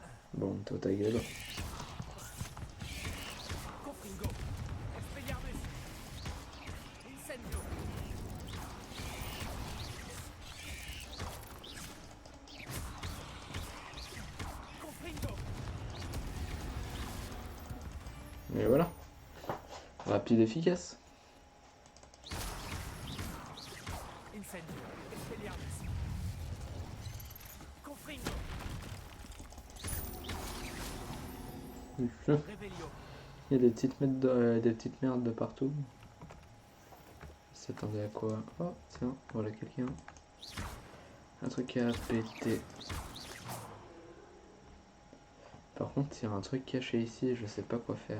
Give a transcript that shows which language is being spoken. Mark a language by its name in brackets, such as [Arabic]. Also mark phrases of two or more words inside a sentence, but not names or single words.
[French] Bon, toi ta gueule. Confringo. Expelliarmus. Incendio. Confringo. Et voilà. Rapide, efficace. Incendio. Expelliarmus. Confringo. Revelio. Il y a des petites merdes de partout. Ils s'attendaient à quoi? Oh, tiens, voilà quelqu'un. Un truc à péter. Par contre, il y a un truc caché ici et je sais pas quoi faire.